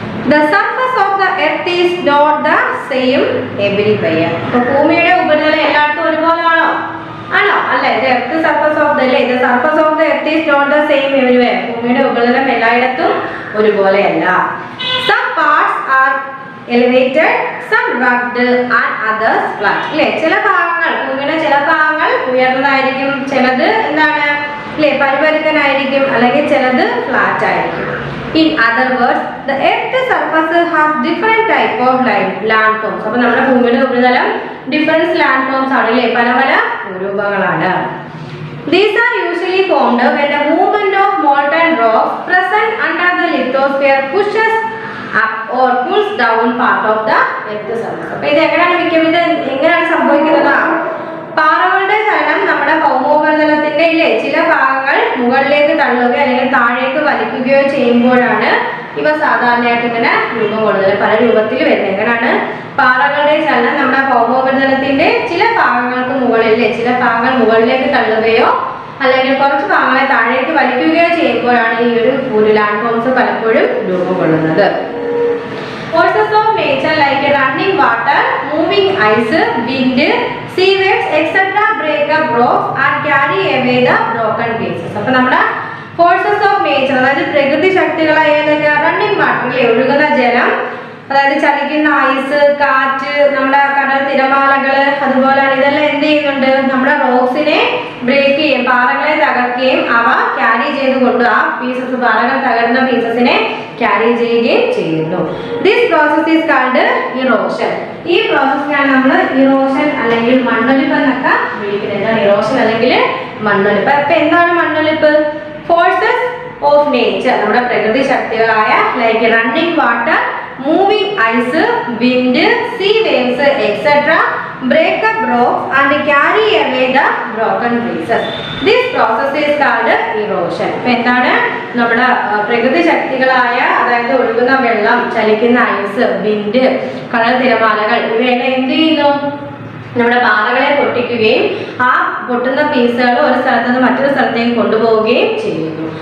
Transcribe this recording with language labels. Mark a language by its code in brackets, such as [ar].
[en] The surface of the earth is not the same everywhere. [ml] അപ്പോൾ ഭൂമിയുടെ ഉപരിതലം എല്ലായിടത്തും ഒരുപോലെയാണോ? ആണോ? അല്ലേ, [en] the surface of the earth is not the same everywhere. [ml] ഭൂമിയുടെ ഉപരിതലം എല്ലായിടത്തും ഒരുപോലെയല്ല. [en] Some parts are elevated, some rugged and others flat. [ml] അല്ലേ, ചില ഭാഗങ്ങൾ ഭൂമിയുടെ ചില ഭാഗങ്ങൾ ഉയർന്നതായിരിക്കും, ചിലത് എന്താണ് അല്ലേ പരിപരുക്കനായിരിക്കും, അല്ലെങ്കിൽ ചിലത് ഫ്ലാറ്റ് ആയിരിക്കും. [en] In other words, the earth surface has different type of land forms. [ml] അപ്പോൾ നമ്മുടെ ഭൂമിയുടെ ഉപരിതലം ഡിഫറൻസ് ലാൻഡ് ഫോംസ് ആണ് അല്ലേ, പല പല ഭൂരൂപങ്ങളാണ്. [en] These are usually formed when the movement of molten rocks present under the lithosphere pushes up or pulls down part of the earth surface. [ml] അപ്പോൾ ഇത് എങ്ങനെയാണ് സംഭവിക്കുന്നത്? പാറകളുടെ ചലനം നമ്മുടെ ഭൗമോപരിതലത്തിന്റെ ഇല്ലേ ചില ഭാഗങ്ങൾ മുകളിലേക്ക് തള്ളുകയോ അല്ലെങ്കിൽ താഴേക്ക് വലിക്കുകയോ ചെയ്യുമ്പോഴാണ് ഇവ സാധാരണയായിട്ട് ഇങ്ങനെ രൂപം കൊള്ളുന്നത്. പല രൂപത്തിൽ വരുന്നത് എങ്ങനെയാണ്? പാറകളുടെ ചലനം നമ്മുടെ ഭൗമോപരിതലത്തിന്റെ ചില ഭാഗങ്ങൾക്ക് മുകളിലെ ചില ഭാഗങ്ങൾ മുകളിലേക്ക് തള്ളുകയോ അല്ലെങ്കിൽ കുറച്ച് ഭാഗങ്ങളെ താഴേക്ക് വലിക്കുകയോ ചെയ്യുമ്പോഴാണ് ഈ ഒരു ലാൻഡ് ഫോംസ് പലപ്പോഴും രൂപം കൊള്ളുന്നത്. [en] Forces of nature like running water, moving ice, wind, sea waves, etc. break up rocks and carry away the broken pieces. [ml] അപ്പോൾ നമ്മുടെ ഫോഴ്സസ് ഓഫ് നേച്ചർ അതായത് പ്രകൃതി ശക്തികളായ ഏതൊക്കെ? റണ്ണിങ് വാട്ടറിലെ ഒഴുകുന്ന ജലം, അതായത് ചലിക്കുന്ന ഐസ്, കാറ്റ്, നമ്മുടെ കടൽ തിരമാലകൾ, അതുപോലെ ഇതെല്ലാം എന്ത് ചെയ്യുന്നുണ്ട്? നമ്മുടെ റോക്സിനെ ബ്രേക്ക് ചെയ്യും, പാറകളെ തകർക്കുകയും അവ ക്യാരി ചെയ്തുകൊണ്ട് ആ പീസസ് പാറകൾ തകർന്ന പീസസിനെ ക്യാരി ചെയ്യുകയും ചെയ്യുന്നു. [en] This process is called erosion. [ml] ഈ പ്രോസസ്സിനാണ് നമ്മൾ ഇറോഷൻ അല്ലെങ്കിൽ മണ്ണൊലിപ്പ് എന്നൊക്കെ വിളിക്കുന്നത്. ഇറോഷൻ അല്ലെങ്കിൽ മണ്ണൊലിപ്പ്. അപ്പൊ എന്താണ് മണ്ണൊലിപ്പ്? ഫോഴ്സസ് ഓഫ് നേച്ചർ നമ്മുടെ പ്രകൃതി ശക്തികളായ [en] Like running water, moving ice, wind, sea waves, etc. break up rocks and carry away the broken pieces. This process is called erosion. [ml] അപ്പോൾ എന്താണ് നമ്മുടെ പ്രകൃതി ശക്തികളായ അതായത് ഒഴുകുന്ന വെള്ളം, ചലിക്കുന്ന ഐസ്, വിൻഡ്, കടൽ തിരമാലകൾ ഇവയെല്ലാം എന്ത് ചെയ്യുന്നു? നമ്മുടെ പാറകളെ പൊട്ടിക്കുകയും ആ പൊട്ടുന്ന പീസുകൾ ഒരു സ്ഥലത്ത് നിന്ന് മറ്റൊരു സ്ഥലത്തേക്ക് കൊണ്ടുപോവുകയും ചെയ്യുന്നു.